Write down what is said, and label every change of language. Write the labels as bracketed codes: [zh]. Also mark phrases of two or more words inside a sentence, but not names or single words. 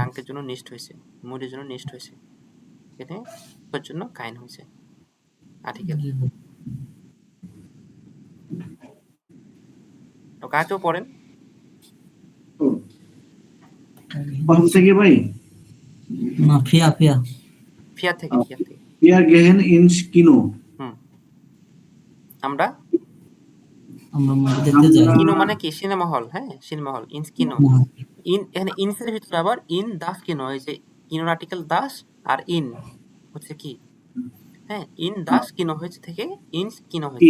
[bn] ক্রাঙ্কের জন্য নিষ্ঠ হয়েছে, মুডের জন্য নিষ্ঠ হয়েছে। এখানে বুকের জন্য কাইন হয়েছে, আর্টিকেল। জি ভাই। তো কাকেও পড়েন। প্রথম থেকে ভাই, না, ফিয়া ফিয়া। ফিয়ার থেকে, ফিয়ার থেকে। [de] wir gehen ins Kino, [bn] হুম। আমরা আমরা মুভি দেখতে যাই। কিনো মানে কি? সিনেমা হল, হ্যাঁ সিনেমা হল, [de] ins Kino. [bn] না, এখানে ইনসের ভিতরে আবার [de] in das Kino, [bn] এই যে কিনোর আর্টিকেল দাস, আর ইন হচ্ছে কি, হ্যাঁ [de] in das Kino [bn] হয়েছে থেকে [de] ins Kino [bn] হয়েছে,